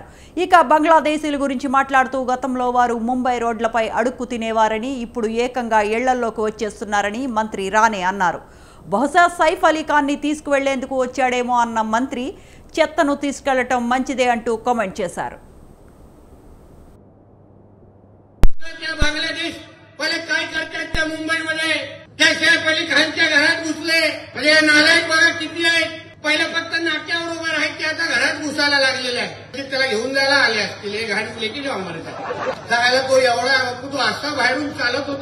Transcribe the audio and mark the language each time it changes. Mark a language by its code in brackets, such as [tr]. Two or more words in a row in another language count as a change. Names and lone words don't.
[te] ఇక బంగ్లాదేశీల గురించి మాట్లాడుతూ గతంలో వారు ముంబై రోడ్లపై అడుక్కు తినేవారని, ఇప్పుడు ఏకంగా ఇళ్లల్లోకి వచ్చేస్తున్నారని మంత్రి రాణే అన్నారు. బహుశా సైఫ్ అలీ ఖాన్ని తీసుకువెళ్లేందుకు వచ్చాడేమో అన్న మంత్రి చెత్తను తీసుకెళ్లటం మంచిదే అంటూ కామెంట్ చేశారు. [mr] पहिला फक्त नाक्यावर उभं राहायचे, आता घरात घुसायला लागलेला आहे. त्याला घेऊन जायला आले असतील, हे गाडी लेकी जाऊ मला जायला तो एवढा तू असा बाहेरून चालत होता.